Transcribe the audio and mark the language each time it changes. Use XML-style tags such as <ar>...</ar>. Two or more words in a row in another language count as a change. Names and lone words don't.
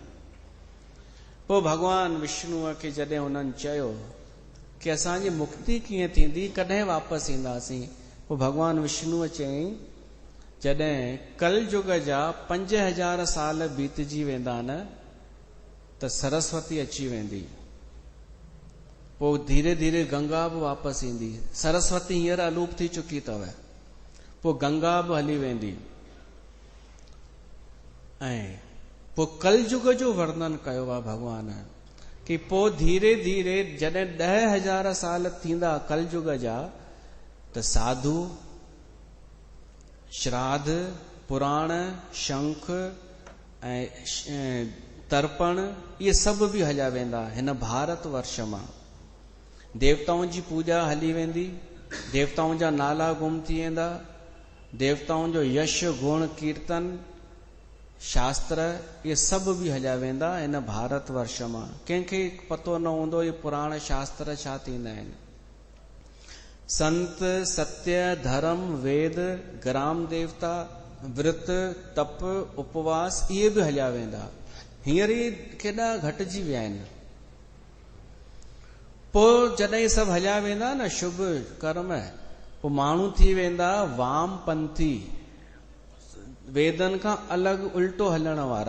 <sd>पोइ भगवान विष्णुअ खे जॾहिं हुननि चयो कि असांजी मुक्ति कीअं थींदी, कॾहिं वापसि ईंदासीं, पोइ भगवान विष्णुअ चयईं जॾहिं कलयुग जा 5000 साल बीतजी वेंदा न, त सरस्वती अची वेंदी, पोइ धीरे धीरे गंगा बि वापसि ईंदी। सरस्वती हींअर अलूप थी चुकी अथव, पोइ गंगा बि हली वेंदी। ऐं पोइ कलयुग जो वर्णन कयो आहे भगवान कि पोइ धीरे धीरे जॾहिं 10,000 साल थींदा कलयुग जा, त साधु, श्राद्ध, पुराण, शंख ऐं तर्पण इहे सभु बि हलिया वेंदा हिन भारत वर्ष मां। देवताउनि जी पूजा हली वेंदी, देवताउनि जा नाला गुम थी वेंदा, देवताउनि जो यश गुण कीर्तन शास्त्र इहे सभु बि हलिया वेंदा हिन भारत वर्ष मां। कंहिंखे पतो न हूंदो ये पुराण शास्त्र छा थींदा आहिनि। संत, सत्य, धर्म, वेद, ग्राम देवता, व्रत, तप, उपवास इहे बि हलिया वेंदा, हींअर ई केॾा घटिजी विया आहिनि। पोइ जॾहिं सभु हलिया वेंदा न शुभ कर्म, पोइ माण्हू थी वेंदा वामपंथी, वेदन खां अलॻि उल्टो हलण वारा।</sd>